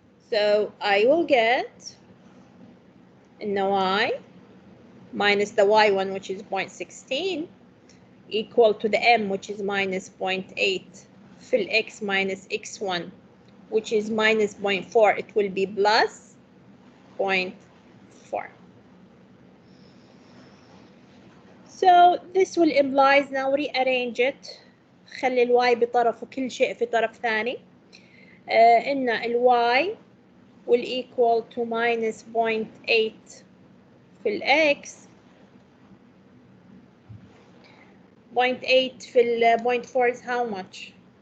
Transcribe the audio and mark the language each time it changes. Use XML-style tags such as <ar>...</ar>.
<en>So I will get y minus the y1, which is 0.16, equal to the m, which is minus 0.8, fill x minus x1, which is minus 0.4. It will be plus 0.4. So this will implies, now rearrange it.</en> <ar>خلي الواي بطرف وكل شيء في طرف ثاني. إن الواي</ar> <en>will equal to minus 0.8 في x. 0.8 في 0.4 is how much?</en>